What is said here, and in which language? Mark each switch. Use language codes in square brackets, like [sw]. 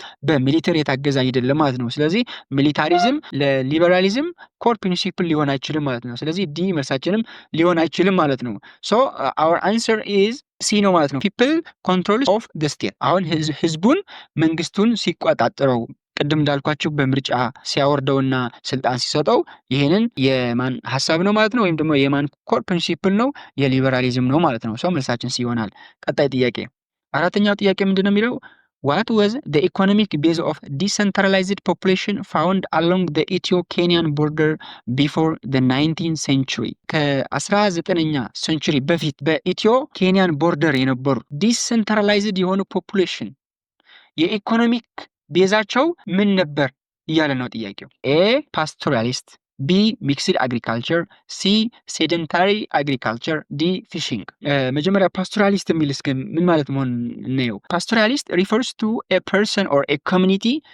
[am] በሚሊተሪ የታገዘ አይደለም ማለት ነው። ስለዚህ ሚሊታሪዝም ለሊበራሊዝም ኮር ፕሪንሲፕል ሊሆን አይችልም ማለት ነው። ስለዚህ ዲ መልሳችንም ሊሆን አይችልም ማለት ነው። [en] ሶ አወር አንሰር ኢዝ ሲ [am] ነው ማለት ነው። [en] ፒፕል ኮንትሮል ኦፍ ዘ ስቴት። [am] አሁን ህዝቡን መንግስቱን ሲቆጣጠረው ቅድም እንዳልኳችሁ በምርጫ ሲያወርደውና ስልጣን ሲሰጠው ይሄንን የማን ሀሳብ ነው ማለት ነው? ወይም ደግሞ የማን ኮር ፕሪንሲፕል ነው? የሊበራሊዝም ነው ማለት ነው። ሶ መልሳችን ሲ ይሆናል። ቀጣይ ጥያቄ፣ አራተኛው ጥያቄ ምንድነው የሚለው? [en] What was the economic base of decentralized population found along the Ethio-Kenyan border before the 19th century? [am] ከ19ኛ ሴንቹሪ በፊት በኢትዮ ኬንያን ቦርደር የነበሩ ዲሰንትራላይዝድ የሆኑ ፖፑሌሽን የኢኮኖሚክ ቤዛቸው ምን ነበር እያለ ነው ጥያቄው። [en] ኤ ፓስቶራሊስት፣ ቢ ሚክስድ አግሪካልቸር፣ ሲ ሴደንታሪ አግሪካልቸር፣ ዲ ፊሽንግ። [am] መጀመሪያ ፓስቶራሊስት የሚል እስከ ምን ማለት መሆን እናየው። [en] ፓስቶራሊስት ሪፈርስ ቱ ኤ ፐርሰን ኦር ኤ ኮሚኒቲ